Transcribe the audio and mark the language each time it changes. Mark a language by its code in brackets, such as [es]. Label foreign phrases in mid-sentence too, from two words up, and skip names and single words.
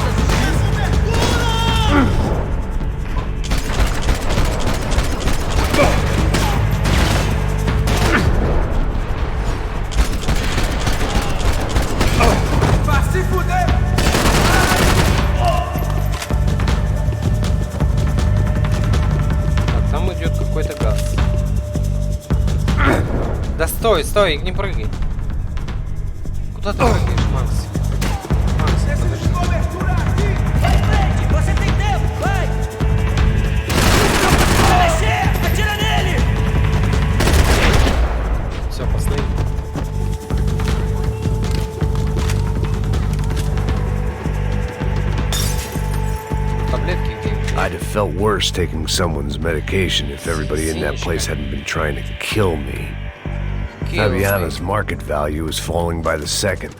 [pt] Vai se fuder! [ru] Так, там идет какой-то газ. Да стой, стой, не прыгай. Куда ты прыгаешь, Макс? Макс, подожди. [pt] Cobertura aqui! Vai em frente! Você tem tempo! Vai! Vai descer! Atira nele! [ru] Все, последний. Таблетки где? [en] I'd have felt worse taking someone's medication if everybody in that place hadn't been trying to kill me. Fabiano's market value was falling by the second.